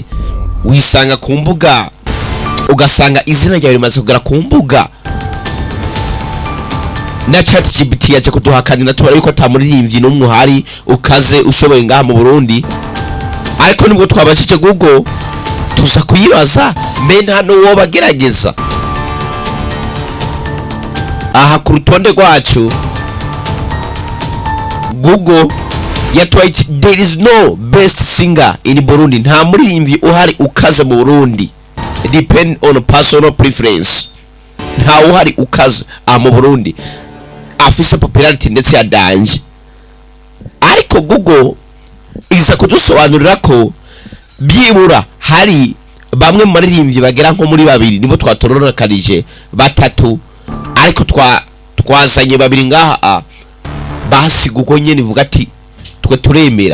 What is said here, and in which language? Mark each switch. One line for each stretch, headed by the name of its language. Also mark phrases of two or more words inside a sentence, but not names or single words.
Rundi: Wisanga ku mbuga ugasanga izina ryawe rimaze kugera ku mbuga, na Chat GPT yaje kuduhakanira tubara yuko atamuririmvyi numwe uhari ukaze ushoboye ngaha mu Burundi. Ariko nibwo twabashije Google tuza kuyibaza mbe nta nuwo bagerageza. Aha ku rutonde rwacu Google yatwaye
English: there is no best singer in Burundi,
Rundi: nta muririmvyi uhari ukaze mu Burundi,
English: depend on personal preference.
Rundi: Nta uhari ukaze mu Burundi afise popularity ndetse ya danje. Ariko Google iza kudusobanurira ko byibura hari bamwe mu maririmbyi bagera nko muri babiri nibo twatororakanije batatu, ariko twazanye babiri ngaha basi Google nyene ivuga ati twe turemera.